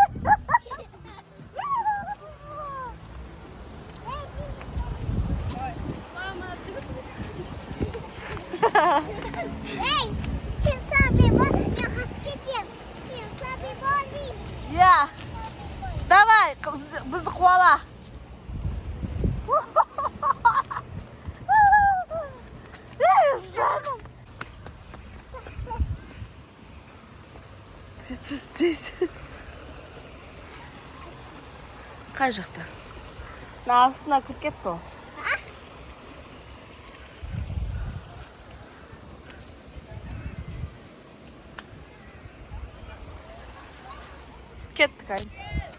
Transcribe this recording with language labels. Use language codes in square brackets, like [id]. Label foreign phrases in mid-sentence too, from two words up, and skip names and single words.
[kk] Ей, сен зомби бол, мен қашып кетем. Сен зомби бол дейм. Я. Давай, бізді қуала. Жаным. [ru] Где-то здесь. [kk] Қай жақта? Астына кіріп кетті ол. Кеттік, айым.